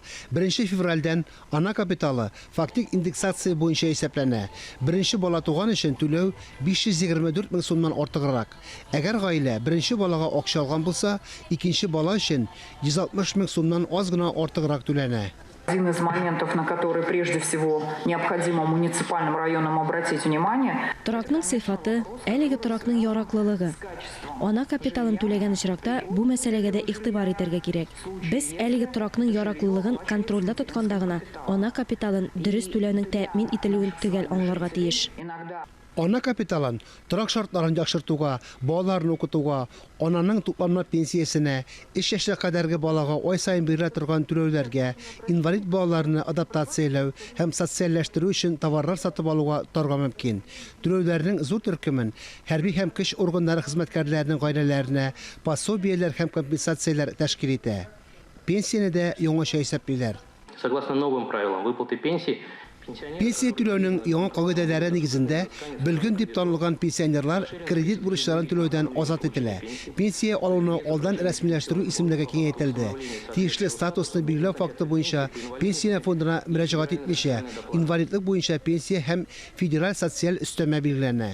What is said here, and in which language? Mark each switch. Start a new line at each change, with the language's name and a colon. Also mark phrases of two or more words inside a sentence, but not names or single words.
Tatar: 1 февральдән ана капиталы фактик индексация буенча исәпләнә. Беренче бала туган өчен түләү 524 мең сумнан артыграк. Әгәр гаилә беренче балага акча алган булса, икенче бала өчен 160 мең сумнан аз гына артыграк түләнә.
Russian: Один из моментов, на который прежде всего необходимо муниципальным районам обратить внимание.
Tatar: Торакның сыйфаты, әлеге торакның яраклылыгы. Ана капиталын түләгән очракта бу мәсьәләгә дә игътибар итәргә кирәк. Без әлеге торакның яраклылыгын контрольдә тотканда гына ана капиталын дөрес түләүнең тәэмин ителүен төгәл аңларга тиеш. Ана капиталын торак шартларын яхшыртуга, балаларны укытуга, ананың тупланма пенсиясенә, 3 яшькә кадәрге балага ай сайын бирелә торган түләүләргә, инвалид балаларны адаптацияләү һәм социальләштерү өчен товарлар сатып алуга торга мөмкин. Түләүләрнең зур төркемен хәрби һәм көч органнары хезмәткәрләренең гаиләләренә пособияләр һәм компенсацияләр тәшкил итә. Пенсияне дә яңача исәплиләр.
Russian: Согласно новым правилам выплаты пенсии,
Tatar: Пенсия түләүнең яңа кагыйдәләре нигезендә белгән дип танылган пенсионерлар кредит бурычларын түләүдән азат ителә. Пенсия алуны алдан рәсмиләштерү исемлеге киңәйтелде. Тиешле статусны билгеләү факты буенча пенсия фондына мөрәҗәгать итмичә, инвалидлык буенча пенсия һәм федераль социаль өстәмә билгеләнә.